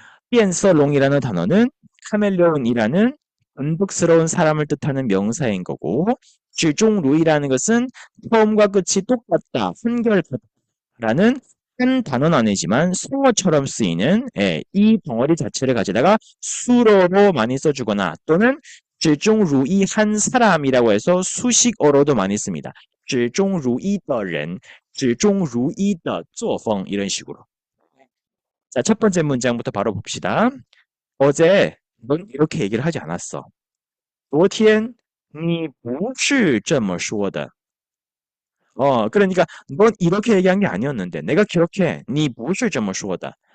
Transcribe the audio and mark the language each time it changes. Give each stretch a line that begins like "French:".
Korean: 变色龙이라는 단어는 카멜레온이라는 변덕스러운 사람을 뜻하는 명사인 거고 始终如一라는 것은 처음과 끝이 똑같다, 한결같다라는 한 단어는 아니지만 수어처럼 쓰이는 이 덩어리 자체를 가져다가 수로로 많이 써주거나 또는 始终如一 한 사람이라고 해서 수식어로도 많이 씁니다.
Chinese: 始终如一的人,始终如一的作风 이런 식으로.
Korean: 자, 첫 번째 문장부터 바로 봅시다. 어제 넌 이렇게 얘기를 하지 않았어.
Chinese: 昨天你不是这么说的.
Korean: 그러니까 넌 이렇게 얘기한 게 아니었는데 내가 기억해.
Chinese: 你不是这么说的.